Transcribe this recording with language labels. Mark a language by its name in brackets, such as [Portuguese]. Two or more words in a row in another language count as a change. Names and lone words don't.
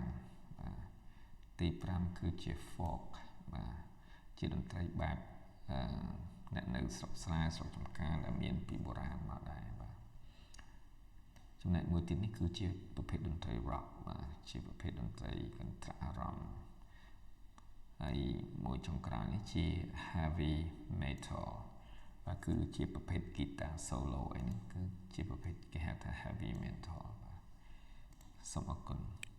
[Khmer] បាទទី5គឺជា folk បាទជាតន្ត្រីបែបអ្នកនៅស្រុកស្រែស្រុកចំការដែលមានពីបុរាណមកដែរបាទចំណែកមួយទៀតនេះគឺជាប្រភេទតន្ត្រី rock បាទជាប្រភេទតន្ត្រីកន្ត្រាក់អារម្មណ៍ហើយមួយចុងក្រោយនេះជា [English] heavy metal [Khmer] បាទគឺជាប្រភេទ [English] guitar solo [Khmer] អីហ្នឹងគឺជាប្រភេទគេហៅថា [English] heavy metal [Khmer] បាទសូមអរគុណ